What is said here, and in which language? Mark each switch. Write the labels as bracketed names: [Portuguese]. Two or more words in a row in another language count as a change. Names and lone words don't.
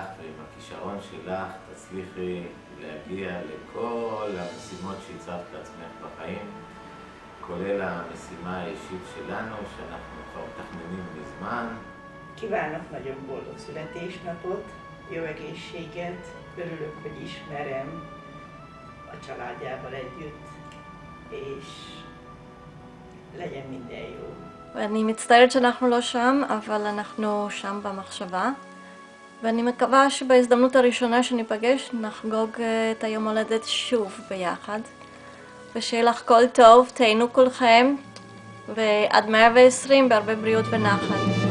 [Hebrew] ועם הכישרון שלך תצליחי להגיע לכל המשימות שהצבת לעצמך בחיים, כולל המשימה האישית שלנו שאנחנו כבר מתכננים מזמן. [Hungarian] Kívánok nagyon boldog születésnapot, jó egészséget, örülök, hogy ismerem a családjával együtt, és legyen minden jó. [Hebrew] ואני מצטערת שאנחנו לא שם, אבל אנחנו שם במחשבה. ואני מקווה שבהזדמנות הראשונה שניפגש נחגוג את היום הולדת שוב ביחד. ושיהיה לך כל טוב, תהנו כולכם, ועד 120 בהרבה בריאות ונחת.